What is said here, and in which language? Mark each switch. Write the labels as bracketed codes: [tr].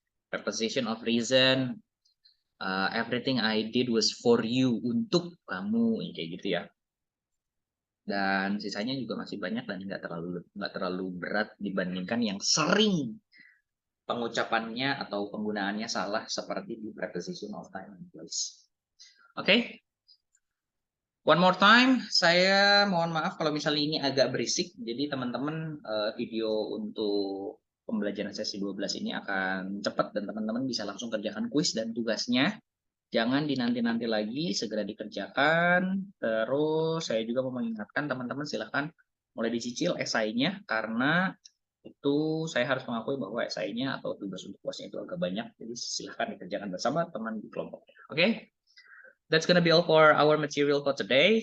[en] Preposition of reason, everything I did was for you, [id] untuk kamu, kayak gitu ya. Dan sisanya juga masih banyak dan nggak terlalu berat dibandingkan yang sering pengucapannya atau penggunaannya salah seperti di preposition of time and place. Oke? [en] One more time, [id] saya mohon maaf kalau misalnya ini agak berisik. Jadi teman-teman video untuk pembelajaran sesi 12 ini akan cepat dan teman-teman bisa langsung kerjakan kuis dan tugasnya. Jangan dinanti-nanti lagi, segera dikerjakan. Terus saya juga mau mengingatkan teman-teman silahkan mulai dicicil esainya karena itu saya harus mengakui bahwa esainya atau tugas untuk kuasnya itu agak banyak. Jadi silahkan dikerjakan bersama teman di kelompok. Oke? [en] That's gonna be all for our material for today.